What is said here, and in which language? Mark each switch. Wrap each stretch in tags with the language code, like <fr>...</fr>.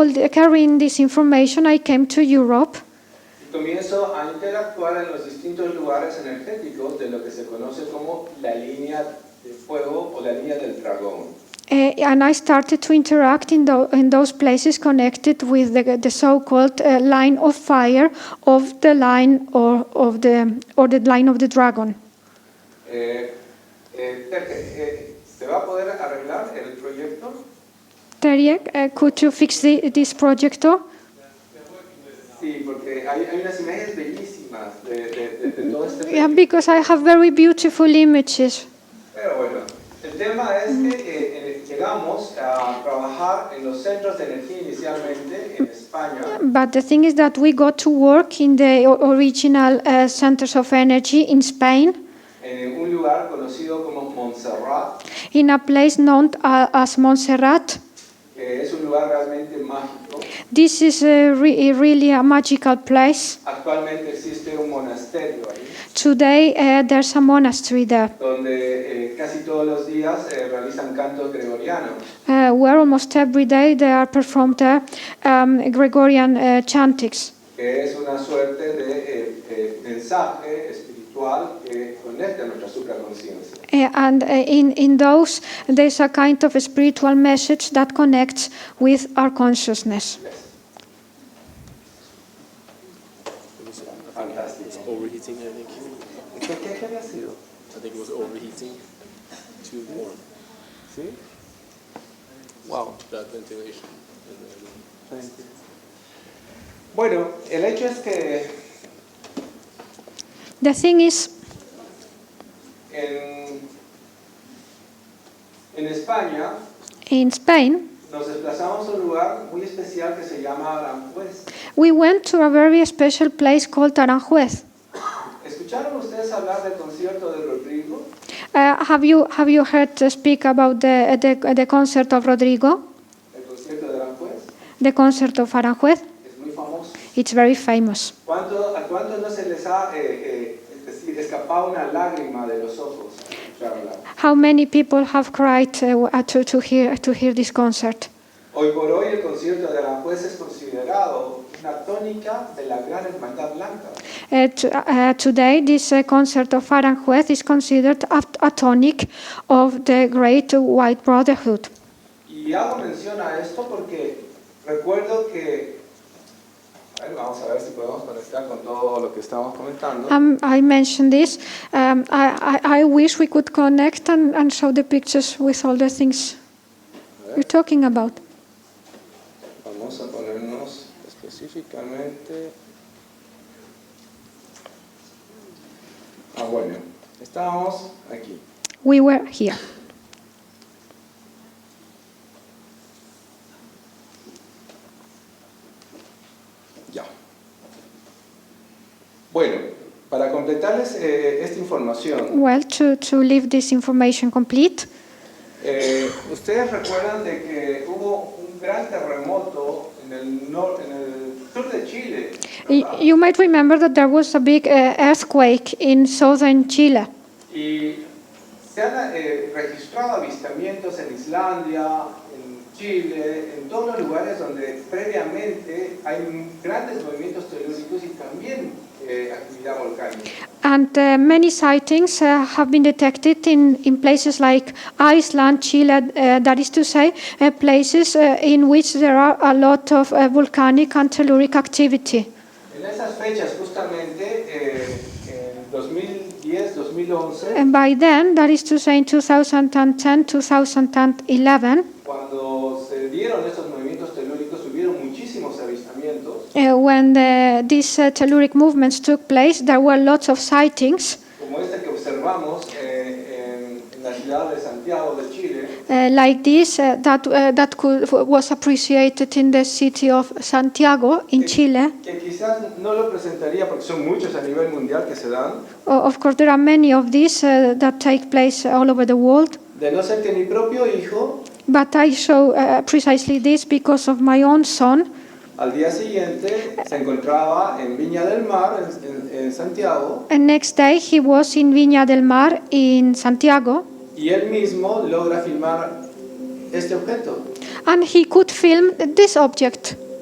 <en>Carrying this information, I came to Europe</en> <es>y comienzo a interactuar en los distintos lugares energéticos de lo que se conoce como la línea de fuego o la línea del dragón.</es> <en>and I started to interact in those places connected with the so-called line of fire of the line or the line of the dragon.</en> <es>¿Se va a poder arreglar el proyecto?</es> <en>Terje, could you fix this projector?</en> <es>Sí, porque hay unas imágenes bellísimas de todo este</es> <en>Yeah,</en> <es>proyecto.</es> <en>because I have very beautiful images.</en> <es>Pero bueno, el tema es que llegamos a trabajar en los centros de energía inicialmente en España.</es> <en>But the thing is that we got to work in the original centers of energy in Spain,</en> <es>En un lugar conocido como Montserrat,</es> <en>in a place known as Montserrat.</en> <es>que es un lugar realmente mágico.</es> <en>This is really a magical place.</en> <es>Actualmente existe un monasterio ahí,</es> <en>Today there's a monastery there,</en> <es>donde casi todos los días realizan cantos gregorianos.</es> <en>where almost every day they are performed Gregorian chantings.</en> <es>Que es una suerte de mensaje espiritual que conecta nuestra supraconsciencia.</es> <en>And in those, there's a kind of a spiritual message that connects with our consciousness.</en> <es>Fantástico.</es> <en>It's overheating, I think.</en> <es>¿Qué había sido?</es> <en>I think it was overheating. Too warm.</en> <es>¿Sí? Wow.</es> <en>Bad ventilation.</en> <es>Bueno, el hecho es que</es> <en>The thing is,</en> <es>en España</es> <en>in Spain,</en> <es>nos desplazamos a un lugar muy especial que se llama Aranjuez.</es> <en>we went to a very special place called Aranjuez.</en> <es>¿Escucharon ustedes hablar del concierto de Rodrigo?</es> <en>Have you heard speak about the concert of Rodrigo?</en> <es>El concierto de Aranjuez</es> <en>The concert of Aranjuez?</en> <es>es muy famoso.</es> <en>It's very famous.</en> <es>¿A cuántos no se les ha escapado una lágrima de los ojos al escuchar hablar?</es> <en>How many people have cried to hear this concert?</en> <es>Hoy por hoy el concierto de Aranjuez es considerado una tónica de la gran hermandad blanca.</es> <en>Today, this concert of Aranjuez is considered a tonic of the great white Brotherhood.</en> <es>Y hago mención a esto porque recuerdo que, bueno, vamos a ver si podemos conectar con todo lo que estamos comentando.</es> <en>I mentioned this. I wish we could connect and show the pictures with all the things you're talking about.</en> <es>Vamos a ponernos específicamente. Bueno, estábamos aquí.</es> <en>We were here.</en> <es>Ya. Bueno, para completarles esta información,</es> <en>Well, to leave this information complete,</en> <es>ustedes recuerdan de que hubo un gran terremoto en el sur de Chile, ¿verdad?</es> <en>you might remember that there was a big earthquake in southern Chile.</en> <es>Y se han registrado avistamientos en Islandia, en Chile, en todos los lugares donde previamente hay grandes movimientos telúricos y también actividad volcánica.</es> <en>And many sightings have been detected in places like Iceland, Chile, that is to say, places in which there are a lot of volcanic and telluric activity.</en> <es>En esas fechas, justamente, en 2010, 2011,</es> <en>And by then, that is to say in 2010, 2011,</en> <es>cuando se dieron estos movimientos telúricos, hubieron muchísimos avistamientos.</es> <en>when these telluric movements took place, there were lots of sightings,</en> <es>Como este que observamos en la ciudad de Santiago de Chile,</es> <en>like this, was appreciated in the city of Santiago in Chile.</en> <es>que quizás no lo presentaría porque son muchos a nivel mundial que se dan,</es> <en>Of course, there are many of these that take place all over the world,</en> <es>de no ser que mi propio hijo,</es> <en>but I show precisely this because of my own son.</en> <es>al día siguiente se encontraba en Viña del Mar, en Santiago,</es> <en>And next day, he was in Viña del Mar in Santiago,</en> <es>y él mismo logra filmar este objeto.</es> <en>and he could film this object.</en>